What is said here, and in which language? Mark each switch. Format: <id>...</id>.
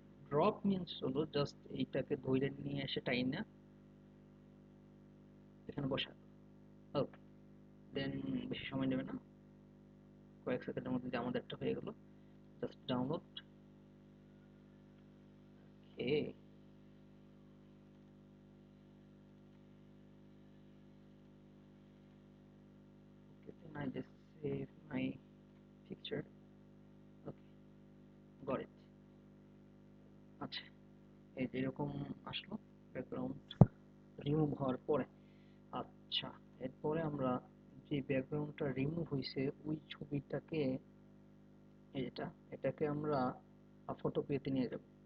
<bn>Drop means হলো just এইটাকে ধরে নিয়ে এসে টাইনা এখানে বসা। ওকে, দেন বেশি সময় নেবে না, কয়েক সেকেন্ডের মধ্যে যে আমাদেরটা হয়ে গেল।</bn> <en>Just download. Okay, then I just save my picture. Okay, got it.</en> <bn>আচ্ছা, এই যে এরকম আসলো ব্যাকগ্রাউন্ড রিমুভ হওয়ার পরে। আচ্ছা, এরপরে আমরা যে ব্যাকগ্রাউন্ডটা রিমুভ হয়েছে ওই ছবিটাকে, এটাকে আমরা ফটোপিয়াতে নিয়ে যাব।</bn>